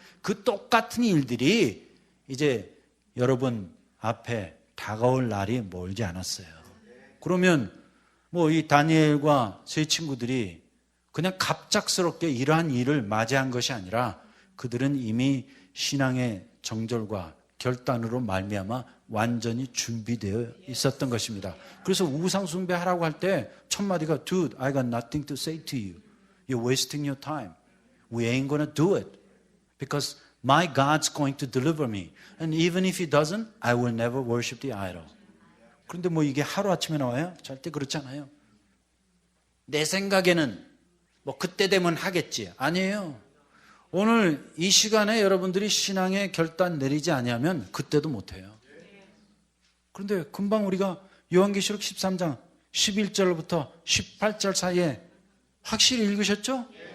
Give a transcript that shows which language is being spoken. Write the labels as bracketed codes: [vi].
[ko] 그 똑같은 일들이 이제 여러분 앞에 다가올 날이 멀지 않았어요. 그러면 뭐 이 다니엘과 세 친구들이 그냥 갑작스럽게 이러한 일을 맞이한 것이 아니라 그들은 이미 신앙의 정절과 결단으로 말미암아 완전히 준비되어 있었던 것입니다. 그래서 우상 숭배하라고 할 때 첫 마디가 [en] Dude, I got nothing to say to you. You're wasting your time. We ain't gonna do it. Because my God's going to deliver me. And even if He doesn't, I will never worship the idol. [ko] 그런데 뭐 이게 하루아침에 나와요? 절대 그렇지 않아요. 내 생각에는 뭐 그때 되면 하겠지. 아니에요. 오늘 이 시간에 여러분들이 신앙의 결단 내리지 아니하면 그때도 못해요. 그런데 금방 우리가 요한계시록 13장 11절부터 18절 사이에 확실히 읽으셨죠?